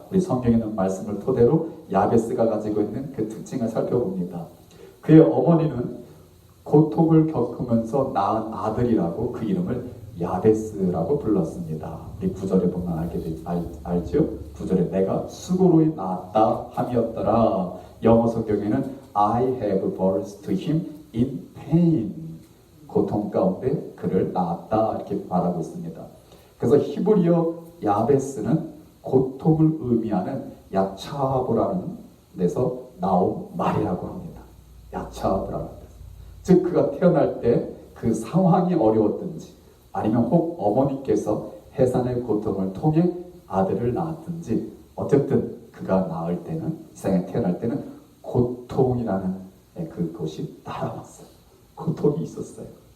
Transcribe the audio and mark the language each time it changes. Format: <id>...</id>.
<ko>우리 성경에 있는 말씀을 토대로 야베스가 가지고 있는 그 특징을 살펴봅니다. 그의 어머니는 고통을 겪으면서 낳은 아들이라고 그 이름을 야베스라고 불렀습니다. 우리 9절에 보면 알죠? 9절에 내가 수고로 낳았다 함이었더라. 영어 성경에는</ko> <en>I have birthed to him in pain.</en> <ko>고통 가운데 그를 낳았다 이렇게 말하고 있습니다. 그래서 히브리어 야베스는 고통을 의미하는 야차브라는 데서 나온 말이라고 합니다. 야차브라는 데서. 즉 그가 태어날 때 그 상황이 어려웠든지 아니면 혹 어머니께서 해산의 고통을 통해 아들을 낳았든지 어쨌든 그가 낳을 때는 세상에 태어날 때는 고통이라는 그것이 따라왔어요. 고통이 있었어요.</ko>